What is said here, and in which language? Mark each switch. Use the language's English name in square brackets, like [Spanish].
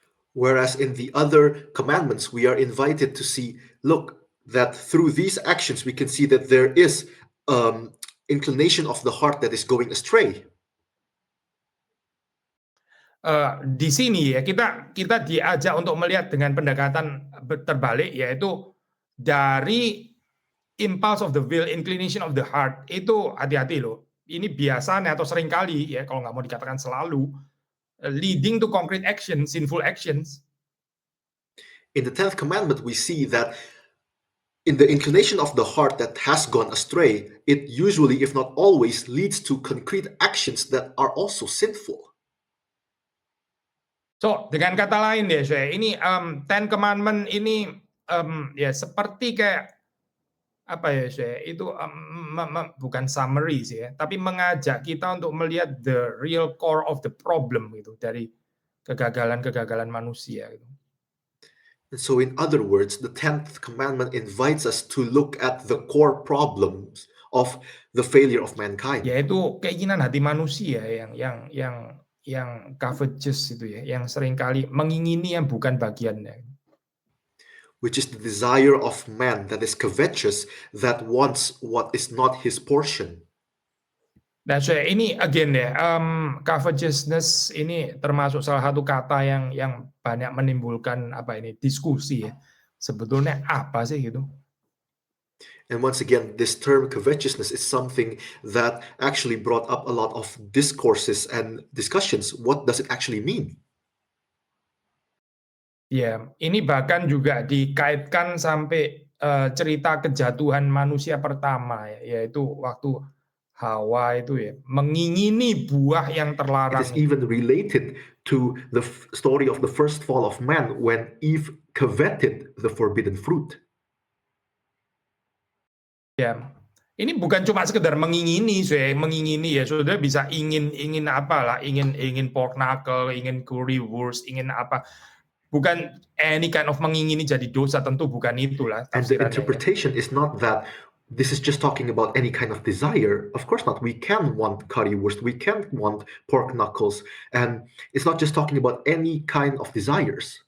[English] Whereas in the other commandments, we are invited to see, look, that through these actions, we can see that there is inclination of the heart that is going astray. [Indonesian] Di sini ya kita diajak untuk melihat dengan pendekatan terbalik, yaitu dari [English] impulse of the will, inclination of the heart, [Indonesian] itu hati-hati loh. Ini biasanya atau seringkali ya, kalau nggak mau dikatakan selalu, [English] leading to concrete action, sinful actions. In the 10th commandment, we see that in the inclination of the heart that has gone astray, it usually, if not always, leads to concrete actions that are also sinful. [Indonesian] So, dengan kata lain ya, saya ini Ten Commandment ini ya seperti kayak apa ya, saya itu bukan summary sih ya, tapi mengajak kita untuk melihat [English] the real core of the problem [Indonesian] gitu dari kegagalan manusia gitu. [English] And so, in other words, the 10th commandment invites us to look at the core problems of the failure of mankind. [Indonesian] Yaitu keinginan hati manusia yang covetous itu ya, yang seringkali mengingini yang bukan bagiannya. [English] Which is the desire of man that is covetous, that wants what is not his portion. [Indonesian] Nah, saya ini again ya, covetousness ini termasuk salah satu kata yang banyak menimbulkan diskusi ya. Sebetulnya apa sih gitu? [English] And once again, this term covetousness is something that actually brought up a lot of discourses and discussions. What does it actually mean? [Indonesian] Ya, ini bahkan juga dikaitkan sampai cerita kejatuhan manusia pertama ya, yaitu waktu Hawa itu ya mengingini buah yang terlarang. [English] It is even related to the story of the first fall of man when Eve coveted the forbidden fruit. [Indonesian] Ya, ini bukan cuma sekedar mengingini ya, saudara bisa ingin apalah, ingin pork knuckle, ingin currywurst, ingin apa. Bukan [English] any kind of [Indonesian] mengingini jadi dosa, tentu bukan itulah [English] And the [Indonesian] tafsirannya. [English] interpretation is not that this is just talking about any kind of desire. Of course not. We can want currywurst, we can want pork knuckles, and it's not just talking about any kind of desires.